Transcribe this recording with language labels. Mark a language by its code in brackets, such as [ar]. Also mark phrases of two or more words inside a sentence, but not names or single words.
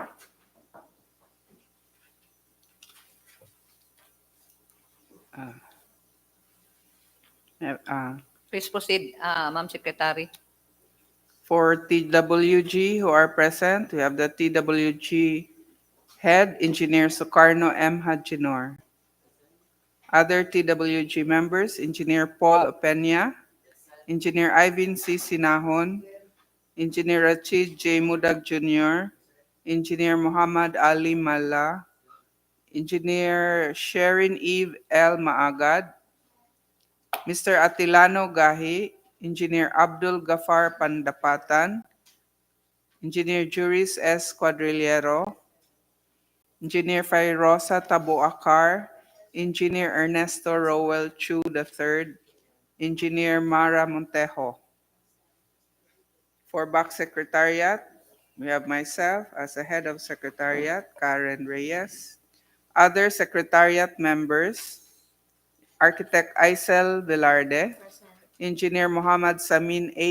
[en] Please proceed, Ma'am Secretary. For TWG who are present, we have the TWG Head, Engineer Sukarno M. Hajinor. Other TWG members, Engineer Paul Opena, Engineer Ivan C. Sinahon, Engineer Rachid J. Mudag Jr., Engineer Muhammad Ali Mala, Engineer Sherin Eve L. Maagad, Mr. Atilano Gahi, Engineer Abdul Gafar Pandapatan, Engineer Juris S. Quadrillero, Engineer Fairosa Tabuakar, Engineer Ernesto Rowell Chu III, Engineer Mara Montejo. For back secretariat, we have myself as the head of secretariat, Karen Reyes. Other secretariat members, Architect Aisel Velarde, Engineer Muhammad Samin A.